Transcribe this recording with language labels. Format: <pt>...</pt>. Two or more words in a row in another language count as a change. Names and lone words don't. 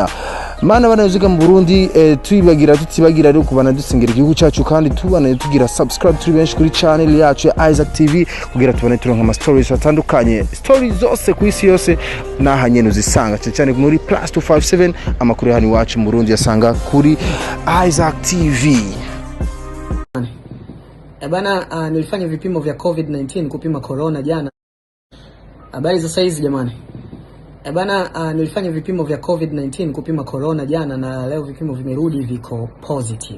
<rn>Mana banaziga mu Burundi tutibagira rero kubana dusengera igihugu cyacu kandi tubana tugira subscribe turi benshi kuri channel yacu ya Isaac TV kugira tubone turonka ama stories atandukanye, stories zose ku isi yose nahanye nuzisanga cyane muri +257 amakuru hani wacu mu Burundi yasanga kuri Isaac TV.</rn> <sw>Bana nilifanya vipimo vya COVID-19 kupima corona jana. Habari za saizi jamani. Bana nilifanya vipimo vya COVID-19 kupima corona jana na leo vipimo vimerudi viko positive.</sw>